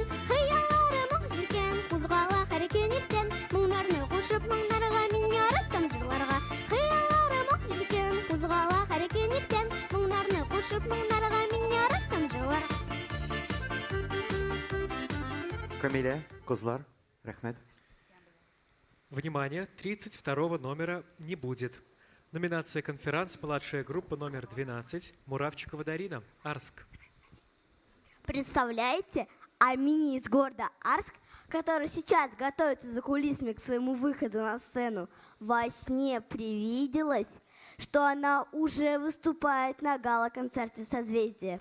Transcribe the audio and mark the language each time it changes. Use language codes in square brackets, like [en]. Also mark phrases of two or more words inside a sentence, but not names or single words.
[tt] Хыялларым җилкән, кузгала һәркөн иртән. Моңнарны кушып, моңнарга мин яратам җырларга. Хыялларым җилкән, кузгала һәркөн иртән. Моңнарны кушып, моңнарга мин яратам җырларга. Камиля, кызлар, рәхмәт. [ru] Внимание, 32 номера не будет. Номинация «Конферанс», младшая группа номер 12, Муравчикова Дарина, Арск. Представляете, Амине из города Арск, которая сейчас готовится за кулисами к своему выходу на сцену, во сне привиделось, что она уже выступает на гала-концерте «Созвездие».